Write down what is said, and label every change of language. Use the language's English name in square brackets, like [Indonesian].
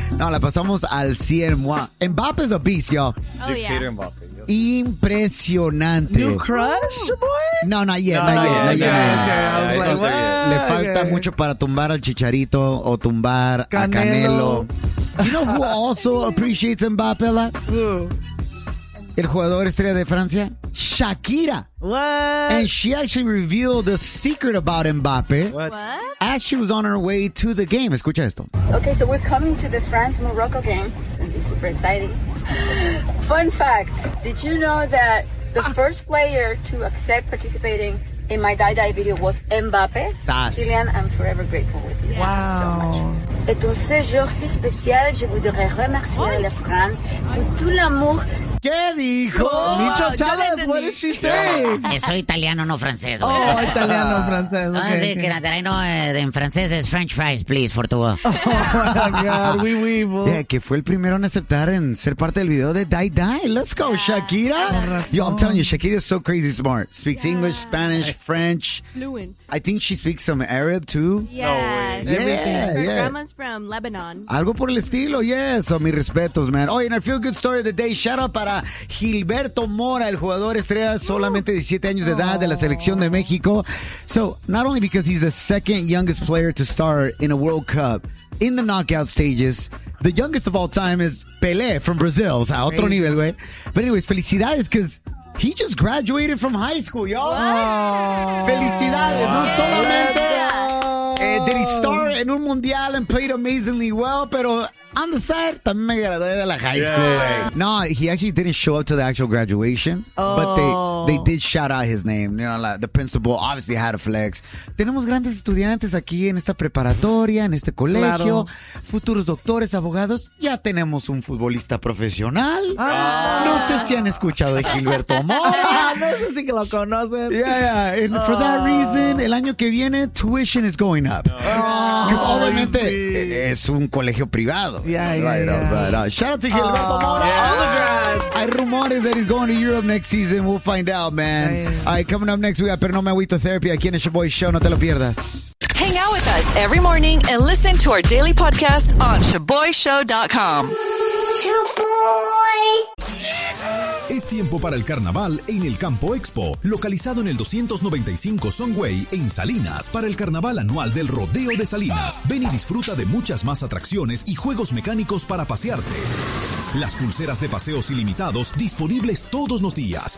[Spanish] No, la pasamos al 100. [English] Mbappé's a beast, yo. [Spanish] Impresionante. [English] New crush, boy? No, not yet. [Spanish] Le falta mucho para tumbar al Chicharito o tumbar Canelo. A Canelo. [English] You know who also appreciates Mbappé a lot? [Spanish] El jugador estrella de Francia, Shakira. [English] What? And she actually revealed a secret about Mbappé. What? As she was on her way to the game. [Spanish] Escucha esto. [English] Okay, so we're coming to the France-Morocco game. It's going to be super exciting. Fun fact. Did you know that the first player to accept participating in my Die Die video was Mbappé? That's... Kylian, I'm forever grateful with you. Wow. Thank you so much. [French] Et en ce jour si spécial, je voudrais remercier la France pour tout l'amour. [Spanish] ¿Qué dijo? [English] Micho, tell us, what did she say? [Spanish] Soy italiano, no francés. Oh, italiano, francés. [English] Okay. [Spanish] No, en francés es [English] French fries, please, for two. Oh, my God, [French] oui, oui, [English] bo. [Spanish] Yeah, que fue el primero en aceptar en ser parte del video de Die Die. [English] Let's go, Shakira. Yo, I'm telling you, Shakira is so crazy smart. Speaks English, Spanish, French. Fluent. I think she speaks some Arab, too. Yeah. Grandma's from Lebanon. [Spanish] Algo por el estilo, yes. Oh, mis respetos, [English] man. Oh, and I feel good story of the day. Shout out [Spanish] para Gilberto Mora, el jugador estrella, solamente 17 años de edad, de la selección de México. [English] So, not only because he's the second youngest player to start in a World Cup in the knockout stages, the youngest of all time is Pelé from Brazil. [Spanish] O sea, otro nivel, güey. [English] But anyways, felicidades, because he just graduated from high school, y'all. [Spanish] Felicidades, no solamente... [English] Did he start in [Spanish] un mundial [English] and played amazingly well? [Spanish] Pero [English] on the side, [Spanish] también me gradué de la high school. [English] No, he actually didn't show up to the actual graduation, but they did shout out his name. You know, like the principal obviously had a flex. [Spanish] Tenemos grandes estudiantes aquí en esta preparatoria, en este colegio, claro. Futuros doctores, abogados. Ya tenemos un futbolista profesional. No sé si han escuchado de Gilberto Mora. No sé si lo conocen. [English] And for that reason, [Spanish] el año que viene, [English] tuition is going up. [Spanish] Obviamente es un colegio privado. [English] Shout out to Gilberto Mora. [Spanish] Hay rumores [English] that he's going to Europe next season. We'll find out, man. Alright, coming up next, we got Pero No Me Agüito Therapy aquí en Shaboy Show. [Spanish] No te lo pierdas. [English] Hang out with us every morning and listen to our daily podcast on ShaboyShow.com. [Spanish] Es tiempo para el carnaval en el Campo Expo, localizado en el 295 Songway en Salinas, para el carnaval anual del Rodeo de Salinas. Ven y disfruta de muchas más atracciones y juegos mecánicos para pasearte. Las pulseras de paseos ilimitados disponibles todos los días.